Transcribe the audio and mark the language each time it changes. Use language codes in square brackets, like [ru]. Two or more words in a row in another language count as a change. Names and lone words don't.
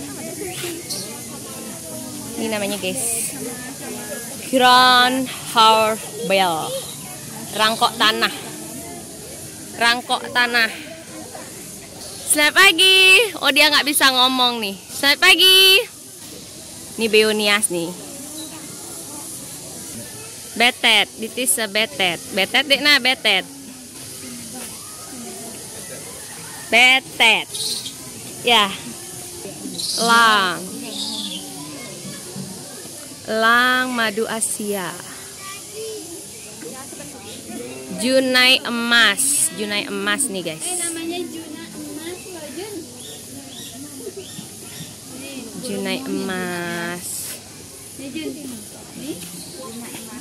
[id] Ini namanya guys [en] Grand Hornbill. [id] Rangkok tanah. Rangkok tanah. Selamat pagi. Oh dia nggak bisa ngomong nih. Selamat pagi. Ini beonias nih. Betet. [en] This is a betet. [id] Betet Dekna, betet. Betet. Ya. Lang. Lang madu Asia. Junai emas. Junai emas nih guys. Namanya Juna emas loh Jun. Junai emas. Nih Jun. Nih Juna emas.